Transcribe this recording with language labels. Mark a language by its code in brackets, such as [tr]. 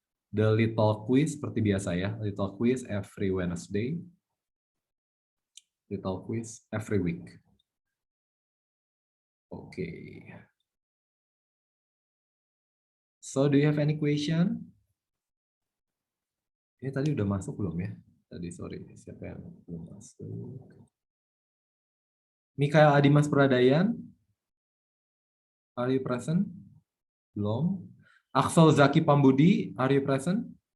[en] The little quiz [id] seperti biasa ya, [en] little quiz every Wednesday, little quiz every week. Okay. So do you have any question? [id] Ini tadi udah masuk belum ya? Tadi sorry, siapa yang belum masuk? [en] Mikael Adimas Pradayan, are you present? Belum. Axel Zaki Pambudi, are you present?